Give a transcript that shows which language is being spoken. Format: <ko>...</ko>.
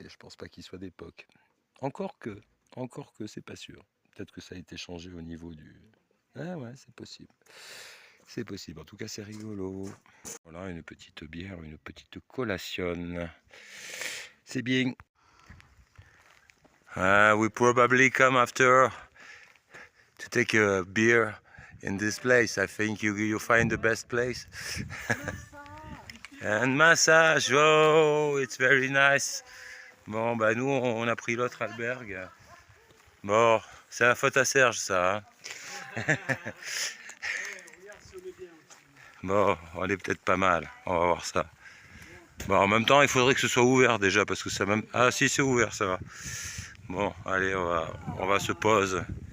<fr>Je pense pas qu'il soit d'époque. Encore que, c'est pas sûr. Peut-être que ça a été changé au niveau du. Ah ouais, c'est possible. C'est possible. En tout cas, c'est rigolo. Voilà, une petite bière, une petite collation. C'est bien.</fr> <en>We probably come after to take a beer in this place. I think you find the best place. And massage, oh, it's very nice.</en> <fr>Bon, bah nous, on a pris l'autre albergue. Bon, c'est la faute à Serge, ça. Hein. Bon, on est peut-être pas mal. On va voir ça. Bon, en même temps, il faudrait que ce soit ouvert déjà, parce que ça même... Ah si, c'est ouvert, ça va. Bon, allez, on va se pose.</fr>